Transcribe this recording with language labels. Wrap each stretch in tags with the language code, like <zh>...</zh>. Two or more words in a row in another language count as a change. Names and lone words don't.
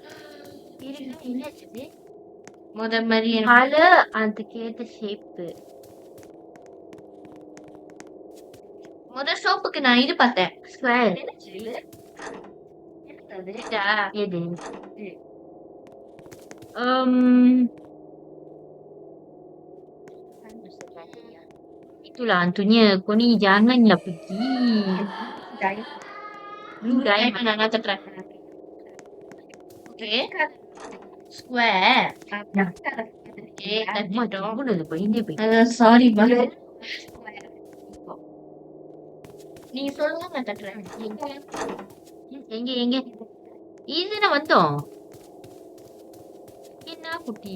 <ta>என்னது முத மாதிரி அது அதுக்கேத்த ஷேப்பு முதல் சோப்புக்கு நான் இது பார்த்தேன். ஸ்கொயர் இதா?</ta> <ms>எது itulah hantunya kau ni janganlah pergi</ms> <en>blue diamond</en> <ta>நான் தட்டுறேன். ஓகே. ஸ்கொயர். ஓகே, அம்மா தட்டிட்டோம். சும்மா பயந்தே போய் சாரி நீங்க சொல்லுங்க நான் தட்டுறேன். எங்க எங்க இதுதானே வந்தோம் என்ன குட்டி</ta>